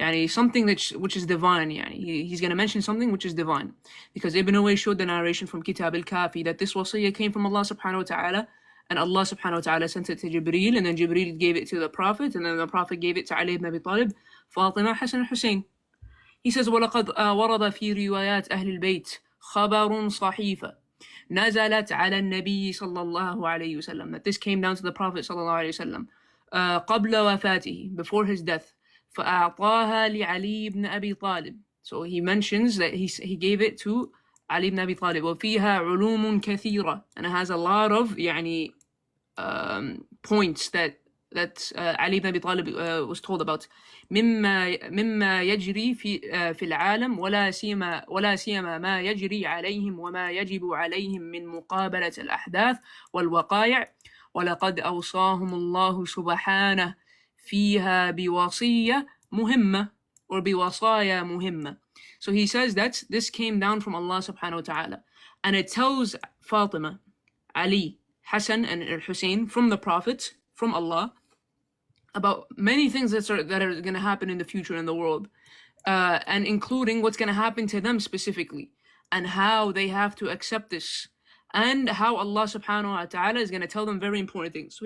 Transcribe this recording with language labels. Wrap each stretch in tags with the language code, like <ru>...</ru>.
<en>Something which is divine. He's going to mention something which is divine, because Ibn Uwais showed the narration from Kitab al-Kafi that this wasiyah came from Allah subhanahu wa ta'ala, and Allah subhanahu wa ta'ala sent it to Jibreel, and then Jibreel gave it to the Prophet, and then the Prophet gave it to Ali ibn Abi Talib, Fatima, Hassan, and Hussein. He says,</en> <ar>وَلَقَدْ وَرَدَ فِي رِوَايَاتِ أَهْلِ الْبَيْتِ خَبَرٌ صَحِيفًا نزلت على النبي صلى الله عليه وسلم,</ar> <en>that this came down to the Prophet صلى الله عليه وسلم</en> <ar>قبل وفاته,</ar> <en>before his death.</en> <ar>فأعطاها لعلي بن أبي طالب.</ar> <en>So he mentions that he gave it to Ali ibn Abi Talib.</en> <ar>وفيها علوم كثيرة,</ar> <en>and it has a lot of يعني points that Ali ibn Abi Talib was told about.</en> <ar>مما يجري في العالم ولا سيما ما يجري عليهم وما يجب عليهم من مقابلة الأحداث والوقائع. ولقد أوصاهم الله سبحانه فيها بوصية مهمة, or بوصايا مهمة.</ar> <en>So he says that this came down from Allah subhanahu wa ta'ala, and it tells Fatima, Ali, Hassan and Hussein from the Prophet, from Allah, about many things that are going to happen in the future in the world, and including what's going to happen to them specifically, and how they have to accept this, and how Allah subhanahu wa ta'ala is going to tell them very important things.</en>